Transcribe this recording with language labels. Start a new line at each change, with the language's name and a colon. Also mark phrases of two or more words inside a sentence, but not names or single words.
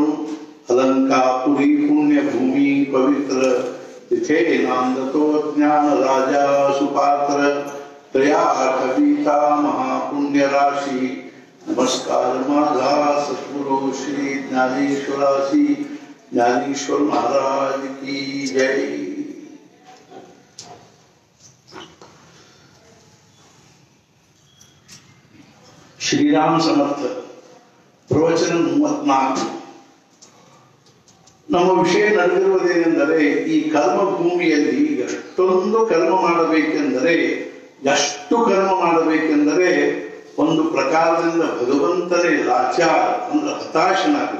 Marathi: अलंकापुरी पुण्य भूमी पवित्र तिथे नांदतो ज्ञान राज सुपात्र तया कविता महापुण्य राशी नमस्कार माझा सद्गुरु श्री ज्ञानेश्वरासी
Hindi: ज्ञानेश्वर महाराज की जय.
Marathi: श्रीराम समर्थ प्रवचन 34.
Kannada: ನಮ್ಮ ವಿಷಯ ನಡೆದಿರುವುದೇನೆಂದರೆ ಈ ಕರ್ಮ ಭೂಮಿಯಲ್ಲಿ ಎಷ್ಟೊಂದು ಕರ್ಮ ಮಾಡಬೇಕೆಂದರೆ ಒಂದು ಪ್ರಕಾರದಿಂದ ಭಗವಂತನೇ ಲಾಚಾರ ಅಂದ್ರೆ ಹತಾಶನಾಗಬೇಕು.